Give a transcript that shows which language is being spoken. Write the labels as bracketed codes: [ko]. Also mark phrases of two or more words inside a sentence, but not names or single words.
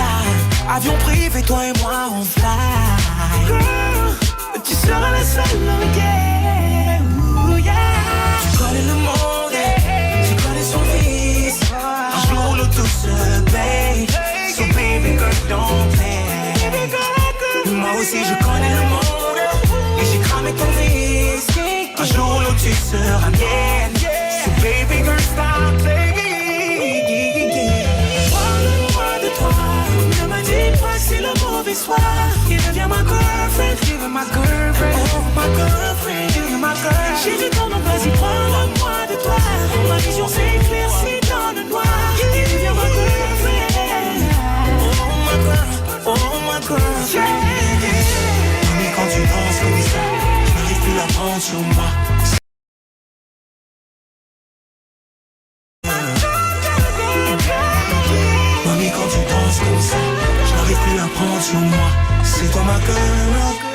[fr] Avion privé, toi et moi on fly. [en] Girl, [fr] tu seras la seule, [en] oh yeah. Ooh, yeah. [fr] Tu connais le monde, tu connais son vice. Un jour le tout se paye. [en] So baby girl, don't [fr] j'ai cramé ton whisky. Un jour ou l'autre tu seras mienne. [en] So baby girl stop baby. [fr] Parle-moi de toi. Ne me dis pas que c'est le mauvais soir. Il devient ma girlfriend. [en] Give my girlfriend. Oh my girlfriend. Give my girl. [fr] Chérie ton nom, vas-y parle-moi de toi. Ma vision s'éclaircit dans le noir. Il devient ma girlfriend. [en] Oh my girl. Oh my girlfriend. [fr] Mais quand tu danses comme ça, je n'arrive plus à prendre sur moi. Mami, quand tu danses comme ça, je n'arrive plus à prendre sur moi. C'est toi ma girl.